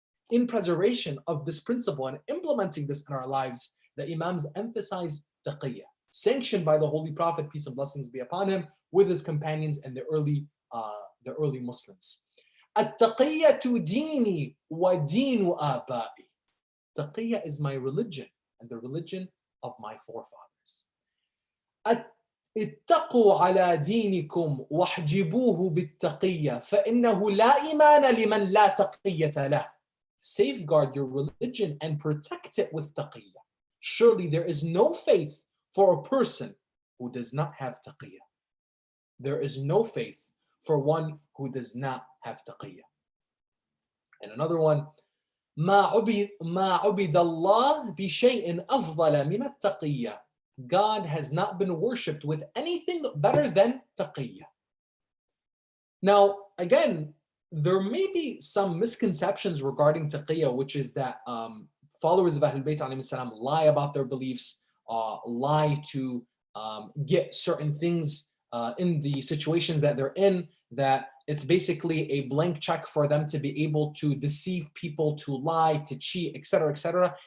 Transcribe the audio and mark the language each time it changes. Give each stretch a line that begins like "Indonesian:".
English: In preservation of this principle and implementing this in our lives, the Imams emphasize taqiyya, sanctioned by the Holy Prophet, peace and blessings be upon him, with his companions and the early Muslims.
Arabic: At-taqiyyatu dini wa dinu abai.
English: Taqiyya is my religion and the religion of my forefathers.
Arabic: اتقوا على دينكم واحجبوه بالتقية فإنه لا إيمان لمن لا تقية له.
English: Safeguard your religion and protect it with taqiyya. Surely there is no faith for a person who does not have taqiyya. There is no faith for one who does not have taqiyya. And another one,
Arabic: ما عبد الله بشيء أفضل من التقية.
English: God has not been worshipped with anything better than taqiyya. Now, again, there may be some misconceptions regarding taqiyya, which is that followers of Ahlul Bayt alayhi salam lie about their beliefs, lie to get certain things in the situations that they're in, that it's basically a blank check for them to be able to deceive people, to lie, to cheat, etc., etc.